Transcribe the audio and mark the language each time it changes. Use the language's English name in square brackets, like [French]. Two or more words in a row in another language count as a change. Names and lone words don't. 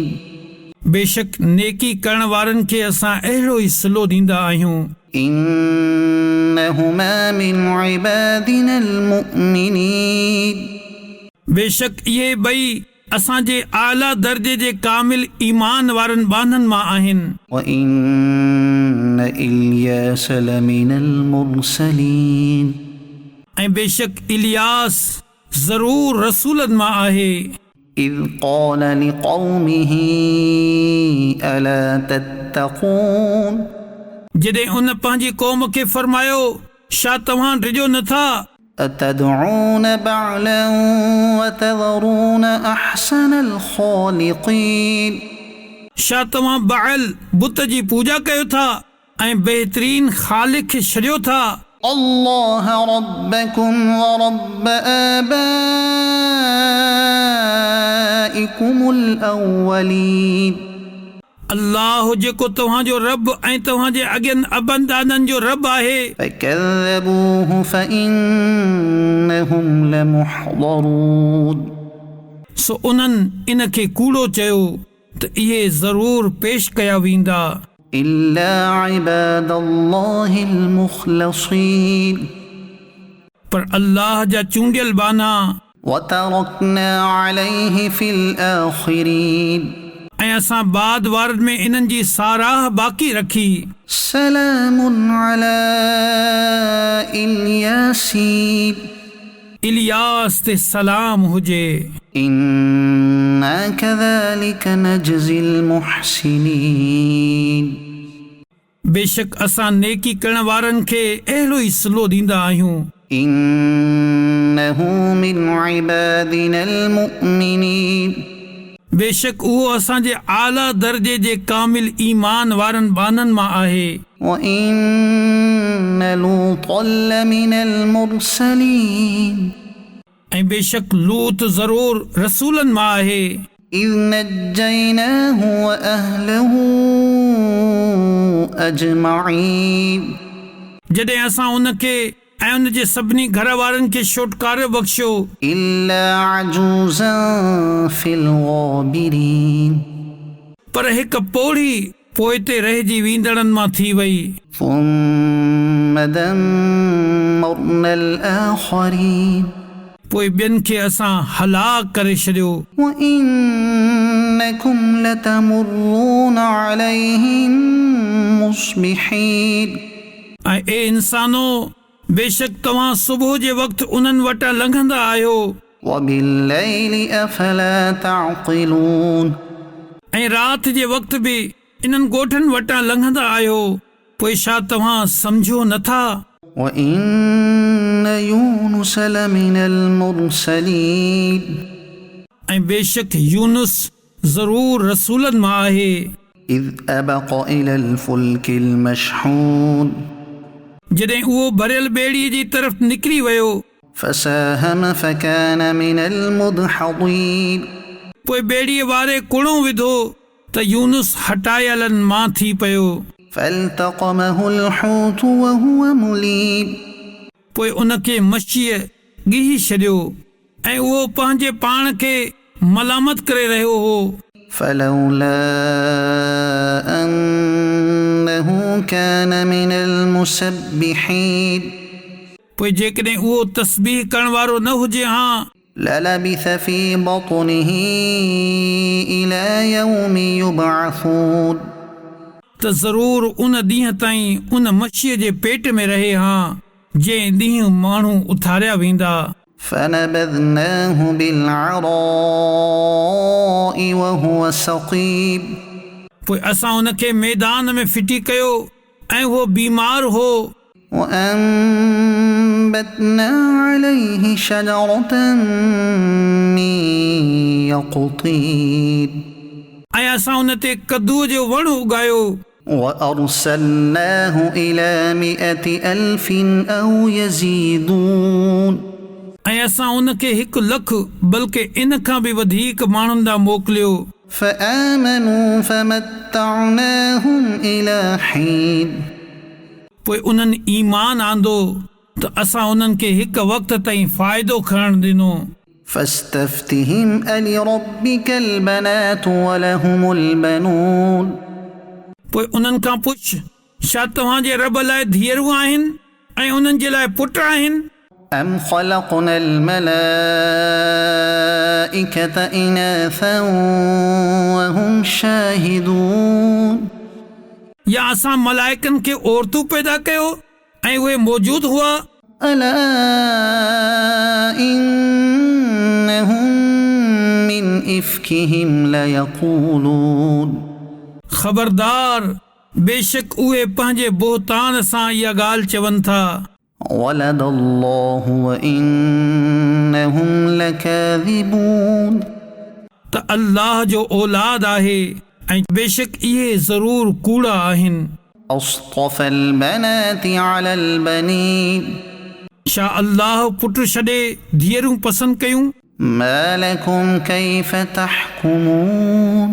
[Sindhi] बेशक नेकी करण वारनि खे असां अहिड़ो ई सिलो ॾींदा आहियूं। [Arabic] إنهما من عبادنا المؤمنين [Sindhi] बेशक इहे ॿई असांजे आला दर्जे जे कामिल ईमान वारनि बांधनि मां आहिनि। [Arabic] وإن إلياس لمن المرسلين [Sindhi] ऐं बेशक इलियास ज़रूर रसूलनि मां आहे। [Arabic] إذ قال لقومه ألا تتقون [Sindhi] जॾहिं उन पंहिंजी क़ौम खे फरमायो छा तव्हां डिॼो नथा [Arabic] أتدعون بعلا وتذرون أحسن الخالقين [Sindhi] छा तव्हां बाइल बुत जी पूॼा कयो था ऐं बहितरीन ख़ालिक खे छॾियो था [Arabic] الله ربكم ورب آبائكم الأولين [Sindhi] अल्लाह जेको तव्हांजो रब ऐं तव्हांजे अॻियनि अबनि ॾाॾनि जो रब आहे। [Arabic] فكذبوه فإنهم لمحضرون [Sindhi] सो उन्हनि इन खे कूड़ो चयो त इहे ज़रूर पेश कया वेंदा [Arabic] إلا عباد الله المخلصين [Sindhi] पर अल्लाह जा चूंडियल बाना [Arabic] وتركنا عليه في الآخرين [Sindhi] ऐं असां बाद वारनि में इन्हनि जी साराह बाक़ी रखी। [Arabic] سلام على الياسين [Sindhi] इलियास ते सलाम हुजे। [Arabic] إنا كذلك نجزي المحسنين [Sindhi] बेशक असां नेकी करण वारनि खे अहिड़ो ई सिलो ॾींदा आहियूं। [Arabic] إنه من عبادنا المؤمنين [Sindhi] बेशक उहो असांजे आला दर्जे जे कामिल ईमान वारनि बाननि मां आहे। [Arabic] وإن لوطا لمن المرسلين [Sindhi] ऐं बेशक लूत ज़रूर रसूलनि मां आहे। [Arabic] إذ نجيناه وأهله أجمعين [Sindhi] जॾहिं असां उनखे ऐं उन जे सभिनी घर वारनि खे छुटकारो बख़्शियो [Arabic] إلا عجوزا في الغابرين [Sindhi] पर हिकु पोड़ी पोइ ते रहिजी वेंदड़नि मां थी वई। [Arabic] ثم دمرنا الآخرين [Sindhi] पोइ ॿियनि खे असां हलाक करे छॾियो। [Arabic] وإنكم لتمرون عليهم مصبحين [Sindhi] ऐं ए इंसानो बेशक तव्हां सुबुह जे वक़्तु उन्हनि वटां लंघंदा आहियो [Arabic] وبالليل أفلا تعقلون [Sindhi] ऐं राति जे वक़्तु बि इन्हनि ॻोठनि वटां लंघंदा आहियो पोइ छा तव्हां सम्झो नथा। [Arabic] وإن يونس لمن المرسلين [Sindhi] ऐं बेशक यूनुस ज़रूर रसूलनि मां आहे। [Arabic] إذ أبق إلى الفلك المشحون [Sindhi] जॾहिं उहो भरियल ॿेड़ीअ जी तरफ़ निकिरी वियो [Arabic] فساهم فكان من المدحضين [Sindhi] पोइ ॿेड़ीअ वारे कुणो विधो त यूनुस हटायलनि मां थी पियो। [Arabic] فالتقمه الحوت وهو مليم [Sindhi] पोइ उनखे मच्छीअ ॻीही छॾियो ऐं उहो पंहिंजे पाण खे मलामत करे रहियो हो। [Arabic] فلولا أنه كان من المسبحين [Sindhi] पोइ जेकॾहिं उहो तस्बीह करण वारो न हुजे हा [Arabic] للبث في بطنه إلى يوم يبعثون [Sindhi] त ज़रूर उन ॾींहं ताईं उन मच्छीअ जे पेट में रहे हा जंहिं ॾींहुं माण्हू उथारिया वेंदा। [Arabic] فنبذناه بالعراء وهو سقيم [Sindhi] पोइ असां उनखे मैदान में फिटी कयो ऐं उहो बीमार हो। [Arabic] وأنبتنا عليه شجرة من يقطين [Sindhi] ऐं असां उन ते कद्दूअ जो वण उगायो [Arabic] وأرسلناه إلى 100,000 أو يزيدون [Sindhi] ऐं असां उनखे 1 लख बल्कि इन खां बि वधीक माण्हुनि ॾांहुं मोकिलियो [Arabic] فآمنوا فمتعناهم إلى حين [Sindhi] पोइ उन्हनि ईमान आंदो त असां उन्हनि खे हिकु वक़्त ताईं फ़ाइदो खणण ॾिनो [Arabic] فاستفتهم ألربك البنات ولهم البنون [Sindhi] पोइ उन्हनि खां पुछ छा तव्हांजे रब लाइ धीअरूं आहिनि ऐं उन्हनि जे लाइ पुट आहिनि [Arabic] أم خلقنا الملائكة إناثا وهم شاهدون [Sindhi] या असां मलाइकनि खे औरतूं पैदा कयो ऐं उहे मौजूद हुआ [Arabic] ألا إنهم من إفكهم ليقولون [Sindhi] ख़बरदार बेशक उहे पंहिंजे बोहतान सां इहा ॻाल्हि चवनि था [Arabic] ولد الله وإنهم لكاذبون [Sindhi] त अल्लाह जो औलाद आहे ऐं बेशक इहे ज़रूर कूड़ा आहिनि [Arabic] أصطفى البنات على البنين [Sindhi] छा अल्लाह पुट छॾे धीअरूं पसंदि कयूं [Arabic] ما لكم كيف تحكمون